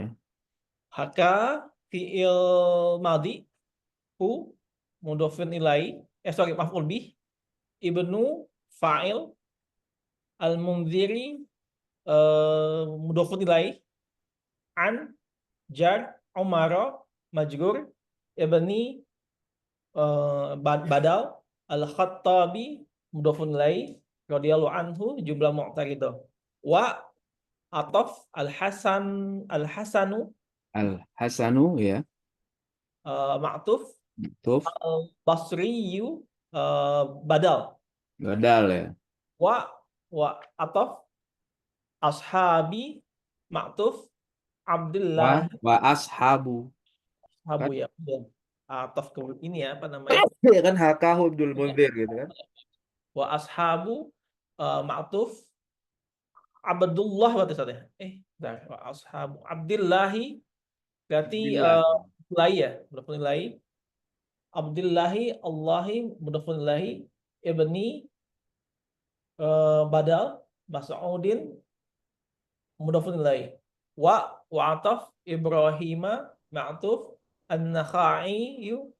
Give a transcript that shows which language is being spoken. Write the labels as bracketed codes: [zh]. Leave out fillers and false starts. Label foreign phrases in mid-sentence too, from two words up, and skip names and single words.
[ar] حكى فعل ماض هو مضاف إليه sorry مفعول به ابن فاعل المنذر مضاف إليه عن جار عمارة مجرور ابن بدل الخطاب مضاف إليه رضي الله عنه جملة معترضة وعطف الحسن Al-Hasanu ya. ma'tuf Tuf. البصري بدل Badal ya. وعطف أصحاب معطوف عبد الله وأصحاب. [id] Abu ya ataf ke ini ya apa namanya Ya kan hakahu Abdul Munzir gitu kan. [ar] وأصحاب معطوف عبد الله [id] berarti saatnya [ar] وأصحاب عبد الله berarti Abdillah. [id] mulai ya [ar] مضاف إليه عبد الله الله مضاف إليه ابن بدل مسعود مضاف إليه وعطف إبراهيم معطوف النخعي